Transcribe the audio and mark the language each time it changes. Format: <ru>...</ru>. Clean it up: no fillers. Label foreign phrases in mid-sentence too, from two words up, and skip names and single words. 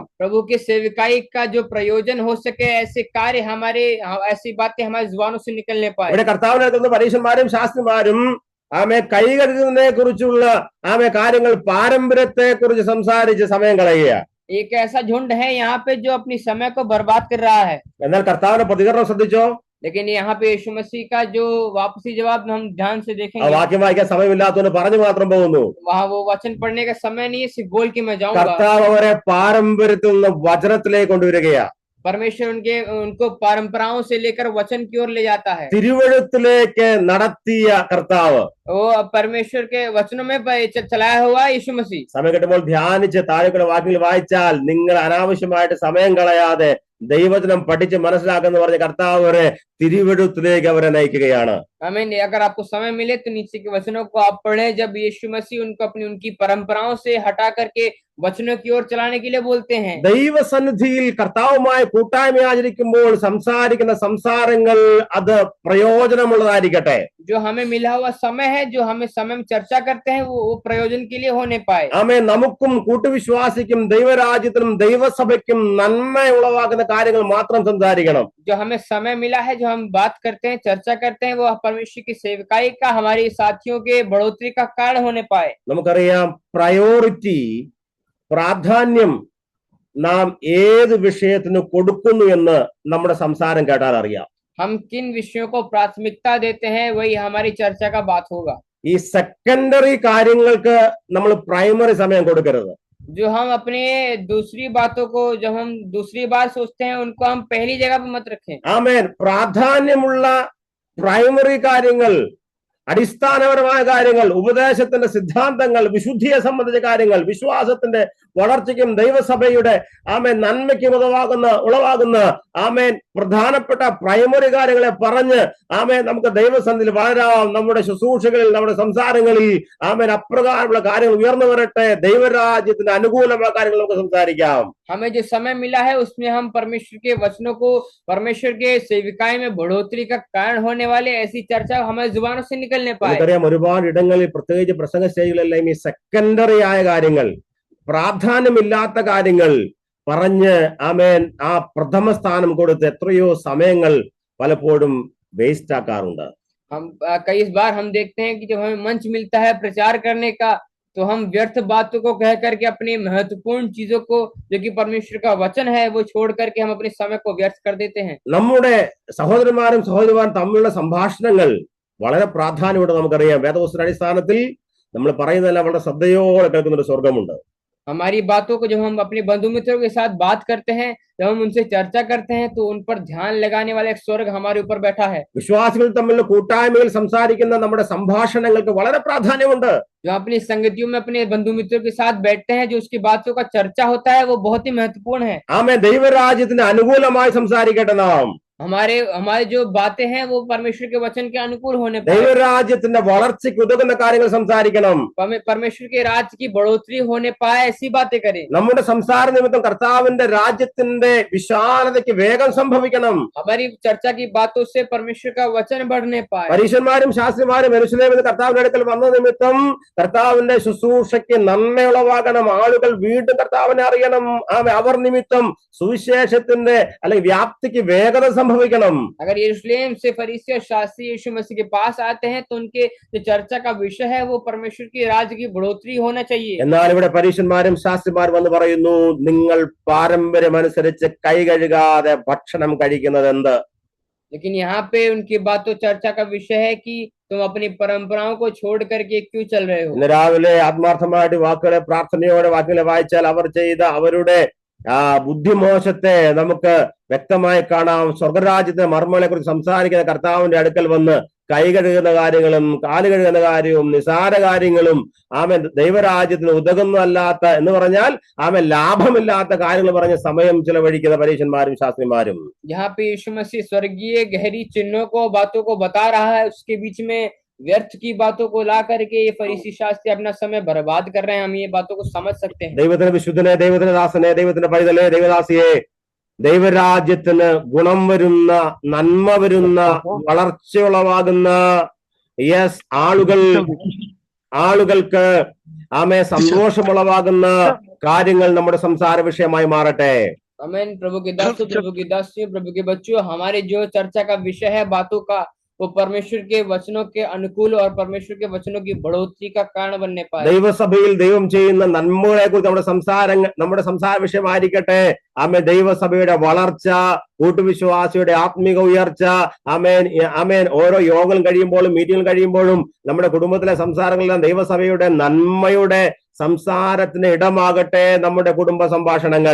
<hi>प्रभु की सेविकाई का जो प्रयोजन हो सके, ऐसे कार्य हमारे, ऐसी बातें हमारे जुबानों से निकलने पाए।</hi> <ml>ഇവിടെ കർത്താവിനകത്തുനിന്ന് പരീക്ഷന്മാരും ശാസ്ത്രിമാരും ആമേ കൈ കഴുകുന്നതിനെ കുറിച്ചുള്ള ആമേ കാര്യങ്ങൾ പാരമ്പര്യത്തെ കുറിച്ച് സംസാരിച്ച് സമയം കളയുക.</ml> <hi>एक ऐसा झुंड है यहाँ पे जो अपनी समय को बर्बाद कर रहा है,</hi> <ml>എന്നാൽ കർത്താവിന്റെ പ്രതികരണം ശ്രദ്ധിച്ചോ?</ml> <hi>लेकिन यहाँ पे यीशु मसीह का जो वापसी जवाब हम ध्यान से ആ देखेंगे,</hi> <ml>വാക്യം വായിക്കാൻ സമയമില്ലാത്തവന് പറഞ്ഞു മാത്രം പോകുന്നു.</ml> <hi>वहाँ वो वचन पढ़ने का समय नहीं है, सिर्फ बोल के मैं जाऊंगा।</hi> <ml>കർത്താവ് അവരെ പാരമ്പര്യത്തിൽ നിന്ന് വചനത്തിലേക്ക് കൊണ്ടുവരികയാ.</ml> <hi>परमेश्वर उनको परंपराओं से लेकर वचन की ओर ले जाता है।</hi> <ml>തിരുവഴുത്തിലേക്ക് നടത്തിയ കർത്താവ്</ml> <hi>वो परमेश्वर के वचनों में चलाया हुआ यीशु मसीह।</hi> <ml>സമയം കിട്ടുമ്പോൾ ധ്യാനിച്ച് താഴെക്കുള്ള വാക്യങ്ങൾ വായിച്ചാൽ നിങ്ങൾ അനാവശ്യമായിട്ട് സമയം കളയാതെ ദൈവത്തിനും പഠിച്ച് മനസ്സിലാക്കുന്ന പറഞ്ഞ കർത്താവ് അവരെ തിരുവഴുത്തിലേക്ക് അവരെ നയിക്കുകയാണ്.</ml> <hi>आमीन। अगर आपको समय मिले तो नीचे के वचनों को आप पढ़ें, जब यीशु मसीह उनको उनकी परंपराओं से हटा करके वचनों की ओर चलाने के लिए बोलते हैं।</hi> <ml>ദൈവസന്നിധിയിൽ കർത്താവുമായി കൂട്ടായ്മ ആചരിക്കുമ്പോൾ സംസാരിക്കുന്ന സംസാരങ്ങൾ അത് പ്രയോജനമുള്ളതായിരിക്കട്ടെ.</ml> <hi>जो हमें मिला हुआ समय है, जो हमें समय में चर्चा करते हैं, वो प्रयोजन के लिए होने पाए।</hi> <ml>ആമേൻ. നമുക്കും കൂട്ടുവിശ്വാസിക്കും ദൈവരാജ്യത്തിനും ദൈവസഭയ്ക്കും നന്മ ഉളവാക്കുന്ന കാര്യങ്ങൾ മാത്രം സംസാരിക്കണം.</ml> <hi>जो हमें समय मिला है, जो हम बात करते हैं, चर्चा करते हैं, वो परमेश्वर की सेवकाई का, हमारे साथियों के बढ़ोतरी का कारण होने पाए।</hi> <ml>നമുക്കറിയാം പ്രയോറിറ്റി, പ്രാധാന്യം നാം ഏത് വിഷയത്തിന് കൊടുക്കുന്നു എന്ന് നമ്മുടെ സംസാരം കേട്ടാൽ അറിയാം.</ml> <hi>हम किन विषयों को प्राथमिकता देते हैं, वही हमारी चर्चा का बात होगा।</hi> <ml>ഈ സെക്കൻഡറി കാര്യങ്ങൾക്ക് നമ്മൾ പ്രൈമറി സമയം കൊടുക്കരുത്.</ml> <hi>जो हम अपने दूसरी बातों को, जब हम दूसरी बार सोचते हैं, उनको हम पहली जगह पर मत रखें।</hi> <ml>ആമേൻ. പ്രാധാന്യമുള്ള പ്രൈമറി കാര്യങ്ങൾ, അടിസ്ഥാനപരമായ കാര്യങ്ങൾ, ഉപദേശത്തിന്റെ സിദ്ധാന്തങ്ങൾ, വിശുദ്ധിയെ സംബന്ധിച്ച കാര്യങ്ങൾ, വിശ്വാസത്തിന്റെ വളർച്ചയ്ക്കും ദൈവസഭയുടെ ആമേൻ നന്മയ്ക്കും ഉളവാകുന്ന ആമേൻ പ്രധാനപ്പെട്ട പ്രൈമറി കാര്യങ്ങളെ പറഞ്ഞ് ആമേൻ നമുക്ക് ദൈവസന്നിധിയിൽ വളരാം. നമ്മുടെ ശുശ്രൂഷകളിൽ, നമ്മുടെ സംസാരങ്ങളിൽ ആമേൻ അപ്രകാരമുള്ള കാര്യങ്ങൾ ഉയർന്നു വരട്ടെ. ദൈവരാജ്യത്തിന് അനുകൂലമായ കാര്യങ്ങൾ നമുക്ക് സംസാരിക്കാം.</ml> <hi>हमें जो समय मिला है, उसमें हम परमेश्वर के वचनों को, परमेश्वर के सेविकाई में बढ़ोतरी का कारण होने वाले ऐसी चर्चा हमारे जुबानों से निकलने पाए।</hi> <ml>നമുക്കറിയാം ഒരുപാട് ഇടങ്ങളിൽ, പ്രത്യേകിച്ച് പ്രസംഗ സ്റ്റേജുകളെല്ലാം ഈ സെക്കൻഡറി ആയ കാര്യങ്ങൾ, പ്രാധാന്യമില്ലാത്ത കാര്യങ്ങൾ പറഞ്ഞ് ആമേൻ ആ പ്രഥമ സ്ഥാനം കൊടുത്ത് എത്രയോ സമയങ്ങൾ പലപ്പോഴും വേസ്റ്റ് ആക്കാറുണ്ട്.</ml> <hi>हम कई बार हम देखते हैं कि जब हमें मंच मिलता है प्रचार करने का, तो हम व्यर्थ बातों को कह करके अपनी महत्वपूर्ण चीजों को, जो कि परमेश्वर का वचन है, वो छोड़ करके हम अपने समय को व्यर्थ कर देते हैं।</hi> <ml>നമ്മുടെ സഹോദരന്മാരും സഹോദരിമാരും തമ്മിലുള്ള സംഭാഷണങ്ങൾ വളരെ പ്രാധാന്യമുണ്ട്. നമുക്കറിയാം വേദപുസ്തക അടിസ്ഥാനത്തിൽ നമ്മൾ പറയുന്നതെല്ലാം വളരെ ശ്രദ്ധയോടെ കേൾക്കുന്ന ഒരു സ്വർഗമുണ്ട്.</ml> <hi>हमारी बातों को जब हम अपने बंधु मित्रों के साथ बात करते हैं, जब हम उनसे चर्चा करते हैं, तो उन पर ध्यान लगाने वाला एक स्वर्ग हमारे ऊपर बैठा है।</hi> <ml>വിശ്വാസികൾ തമ്മിലുള്ള കൂട്ടായ്മയിൽ സംസാരിക്കുന്ന നമ്മുടെ സംഭാഷണങ്ങൾക്ക് വളരെ പ്രാധാന്യമുണ്ട്.</ml> <hi>जो अपनी संगतियों में अपने बंधु मित्रों के साथ बैठते हैं, जो उसकी बातों का चर्चा होता है, वो बहुत ही महत्वपूर्ण है।</hi> <ml>ആമേൻ. ദൈവരാജ്യത്തിന് അനുകൂലമായി സംസാരിക്കട്ടെ നാം.</ml> <hi>हमारे जो बातें हैं, वो परमेश्वर के वचन के अनुकूल होने पर,</hi> <ml>ദൈവരാജ്യത്തിന്റെ വളർച്ചയ്ക്ക് ഉതകുന്ന കാര്യങ്ങൾ സംസാരിക്കണം.</ml> <hi>परमेश्वर के राज्य की बढ़ोतरी होने पाए, ऐसी बातें करें।</hi> <ml>നമ്മുടെ സംസാര നിമിത്തം കർത്താവിന്റെ രാജ്യത്തിന്റെ വിശാലതയ്ക്ക് വേഗം സംഭവിക്കണം.</ml> <hi>हमारी चर्चा की बातों से परमेश्वर का वचन बढ़ने पाए।</hi> <ml>പരീശന്മാരും ശാസ്ത്രിമാരും യെരൂശലേമിൽ കർത്താവിന്റെ അടുക്കൽ വന്ന നിമിത്തം കർത്താവിന്റെ ശുശ്രൂഷയ്ക്ക് നന്മയുളവാകണം. ആളുകൾ വീണ്ടും കർത്താവിനെ അറിയണം. അവർ നിമിത്തം സുവിശേഷത്തിന്റെ അല്ലെങ്കിൽ വ്യാപ്തിക്ക് വേഗത സംഭവിക്കണം.</ml> <hi>अगर यरूशलेम से फरीसी और शास्त्री यीशु मसीह के पास आते हैं, तो उनके जो चर्चा का विषय है, वो परमेश्वर की राज्य की बढ़ोतरी होना चाहिए।</hi> <ml>എന്നാൽ ഇവിടെ പരീശന്മാരും ശാസ്ത്രിമാരും വന്ന് പറയുന്നു, നിങ്ങൾ പാരമ്പര്യമനുസരിച്ച് കൈ കഴുകാതെ ഭക്ഷണം കഴിക്കുന്നത് എന്ത്?</ml> <hi>लेकिन यहाँ पे उनकी बात तो चर्चा का विषय है कि तुम अपनी परंपराओं को छोड़ करके क्यों चल रहे हो।</hi> <ml>ഇന്ന് രാവിലെ ആത്മാർത്ഥമായിട്ട് വാക്കുകളെ പ്രാർത്ഥനയോടെ വാക്കുകളെ വായിച്ചാൽ അവർ ചെയ്ത അവരുടെ ബുദ്ധിമോശത്തെ നമുക്ക് വ്യക്തമായി കാണാം. സ്വർഗരാജ്യത്തെ മർമ്മങ്ങളെ കുറിച്ച് സംസാരിക്കുന്ന കർത്താവിന്റെ അടുക്കൽ വന്ന് കൈ കഴുകുന്ന കാര്യങ്ങളും കാല് കഴുകുന്ന കാര്യവും നിസാര കാര്യങ്ങളും ആമേൻ ദൈവരാജ്യത്തിന് ഉതകുന്നതല്ലാത്ത എന്ന് പറഞ്ഞാൽ ആമേൻ ലാഭമില്ലാത്ത കാര്യങ്ങൾ പറഞ്ഞ സമയം ചിലവഴിക്കുന്ന പരീശന്മാരും ശാസ്ത്രിമാരും.</ml> <hi>यहाँ पे यीशु मसीह स्वर्गीय गहरी चिन्हों को, बातों को बता रहा है, उसके बीच में व्यर्थ की बातों को ला करके ये फरीसी शास्त्री अपना समय बर्बाद कर रहे हैं। हम ये बातों को समझ सकते हैं।</hi> <ml>ദൈവത്തിന്റെ വിശുദ്ധനെ, ദൈവത്തിന്റെ ദാസനെ, ദൈവത്തിന്റെ പൈതലെ, ദൈവദാസിയെ, ദൈവരാജ്യത്തിന് ഗുണം വരുന്ന, നന്മ വരുന്ന, വളർച്ചയുളവാകുന്ന ആളുകൾക്ക് ആമേ സന്തോഷമുളവാകുന്ന കാര്യങ്ങൾ നമ്മുടെ സംസാര വിഷയമായി മാറട്ടെ.</ml> <hi>आमीन। प्रभु के दासों, प्रभु की दासियों, प्रभु के बच्चों, हमारे जो चर्चा का विषय है बातों का, वो परमेश्वर के वचनों के अनुकूल और परमेश्वर के वचनों की बढ़ोतरी का कारण बनने पाए।</hi> <ml>ദൈവസഭയിൽ ദൈവം ചെയ്യുന്ന നന്മകളെ കുറിച്ച് നമ്മുടെ സംസാര വിഷയമായിരിക്കട്ടെ. ആമേൻ. ദൈവസഭയുടെ വളർച്ച, കൂട്ടുവിശ്വാസിയുടെ ആത്മീക ഉയർച്ച. ആമേൻ ആമേൻ. ഓരോ യോഗങ്ങൾ കഴിയുമ്പോഴും മീറ്റിംഗുകൾ കഴിയുമ്പോഴും നമ്മുടെ കുടുംബത്തിലെ സംസാരങ്ങളെല്ലാം ദൈവസഭയുടെ നന്മയുടെ സംസാരത്തിന് ഇടമാകട്ടെ നമ്മുടെ കുടുംബ സംഭാഷണങ്ങൾ.</ml>